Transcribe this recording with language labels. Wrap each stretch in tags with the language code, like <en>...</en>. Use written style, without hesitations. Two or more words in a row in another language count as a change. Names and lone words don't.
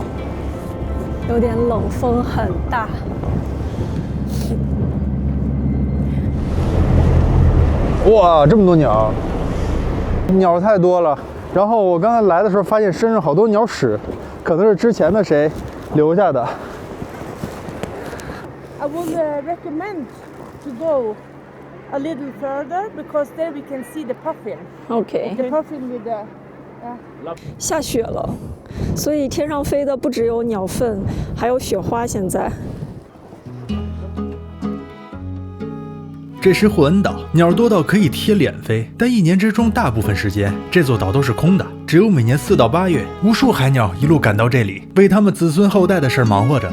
<zh>有點冷，風很大。哇，這麼多鳥，鳥太多了。然後我剛才來的時候發現身上好多鳥屎，可能是之前的誰留下的。</zh> <en>I would recommend to go a little further because there we can see the puffin. OK. The puffin with the.</en> <zh>下雪了，所以天上飛的不只有鳥糞，還有雪花。現在。這是霍恩島，鳥多到可以貼臉飛，但一年之中大部分時間，這座島都是空的，只有每年4到8月，無数海鳥一路趕到这里，為他們子孫後代的事忙活着。</zh>